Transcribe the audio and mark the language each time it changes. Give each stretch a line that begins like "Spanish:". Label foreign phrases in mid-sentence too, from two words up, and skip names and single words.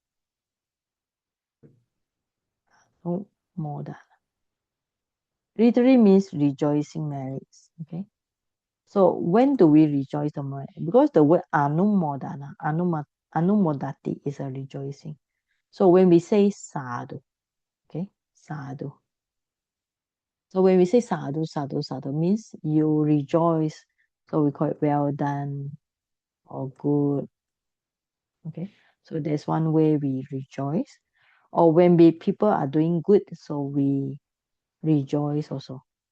English: Anumodana. Literally means rejoicing marriage. Okay. So when do we rejoice the marriage? Because the word
Pali: anumodana, anumodati
English: is a rejoicing. So when we say sadhu, okay, sadhu. So when we say
Pali: sadhu, sadhu, sadhu
English: means you rejoice. So we call it well done or good. Okay. So there's one way we rejoice. Or when people are doing good, so we rejoice also.